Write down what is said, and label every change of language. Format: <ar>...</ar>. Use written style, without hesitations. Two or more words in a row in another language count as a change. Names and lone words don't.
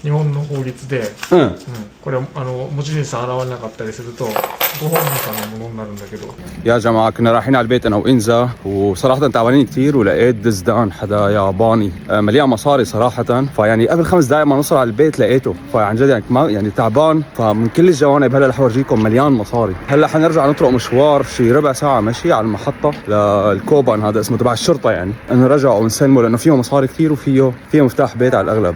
<ja>日本の法律で、これ持ち主さん現れなかったりするとご本人さんのものになるんだけど。</ja> <ar>يا جماعة كنا رايحين على البيت أنا وإنزا وصراحة تعبانين كتير ولقيت دزدان حدا ياباني مليان مصاري صراحة فيعني قبل 5 دقايق ما نوصل على البيت لقيته فعن جد يعني ما يعني تعبان فمن كل الجوانب هلا رح أورجيكم مليان مصاري. هلا حنرجع نطرق مشوار شي ربع ساعة مشي على المحطة للكوبان هذا اسمه تبع الشرطة يعني نرجع ونسلمه لأنه فيه مصاري كتير وفيه مفتاح بيت على الأغلب.</ar>